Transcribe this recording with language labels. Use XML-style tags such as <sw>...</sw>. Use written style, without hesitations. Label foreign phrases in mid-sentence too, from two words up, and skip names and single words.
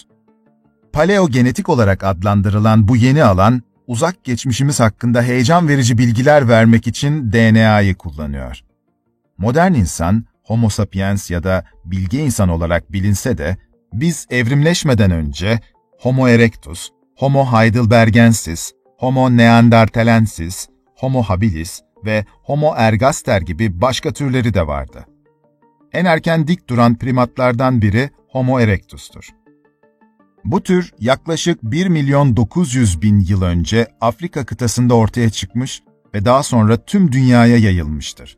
<tr>Paleogenetik olarak adlandırılan bu yeni alan, uzak geçmişimiz hakkında heyecan verici bilgiler vermek için DNA'yı kullanıyor. Modern insan, Homo sapiens ya da bilge insan olarak bilinse de, biz evrimleşmeden önce Homo erectus, Homo heidelbergensis, Homo neanderthalensis, Homo habilis ve Homo ergaster gibi başka türleri de vardı. En erken dik duran primatlardan biri Homo erectus'tur. Bu tür yaklaşık 1.900.000 yıl önce Afrika kıtasında ortaya çıkmış ve daha sonra tüm dünyaya yayılmıştır.</tr>